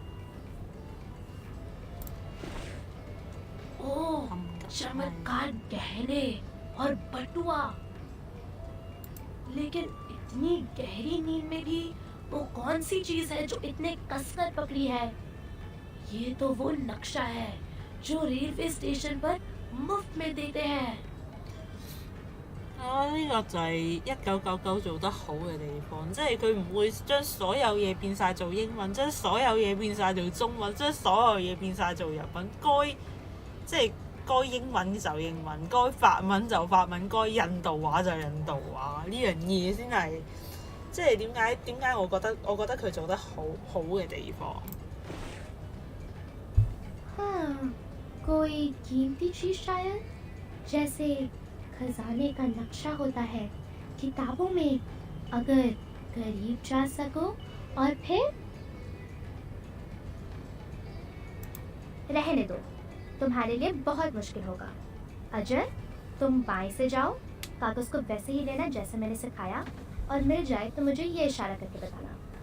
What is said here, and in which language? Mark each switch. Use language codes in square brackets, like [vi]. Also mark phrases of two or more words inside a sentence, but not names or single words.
[hi] ओह चमत्कार गहने और बटुआ लेकिन इतनी गहरी नींद में भी वो कौन सी चीज है जो इतने कसकर पकड़ी है ये तो वो नक्शा है जो रेलवे स्टेशन पर मुफ्त में देते हैं [yue] 呢個就係1999做得好嘅地方，即係佢唔會將所有嘢變晒做英文，將所有嘢變晒做中文，將所有嘢變晒做日文。該英文就英文，該法文就法文，該印度話就印度話。呢樣嘢先係即係點解我覺得佢做得好嘅地方。 [hi] कोई कीमती चीज शायद जैसे खजाने का नक्शा होता है किताबों में अगर करीब जा सको और फिर रहने दो तुम्हारे लिए बहुत मुश्किल होगा अजय तुम बाएं से जाओ, कागज को वैसे ही लेना जैसे मैंने सिखाया, और मिल जाए तो मुझे ये इशारा करके बताना।